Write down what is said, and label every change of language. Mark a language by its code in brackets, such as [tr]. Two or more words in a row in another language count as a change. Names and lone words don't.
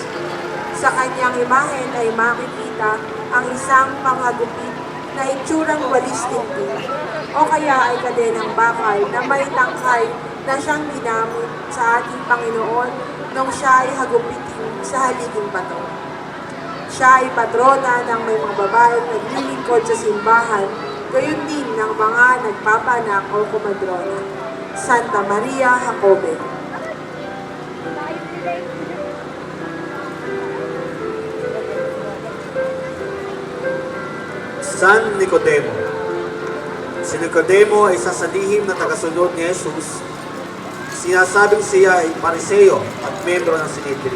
[tl] Sa kanyang imahen ay makikita ang isang panghagupit na itsurang walis tingting o kaya ay kadenang bakal na may tangkay na siyang ginamit sa ating Panginoon nung siya ay hagupitin sa haliging bato. Siya ay patrona ng may mga babaeng naglilingkod sa simbahan, gayon din ng mga nagpapanak o kumadrona. Santa Maria Jacobe. San Nicodemo. Si Nicodemo ay isa sa lihim na tagasunod ni Jesus. Sinasabing siya ay pariseo at membro ng Sinedrin.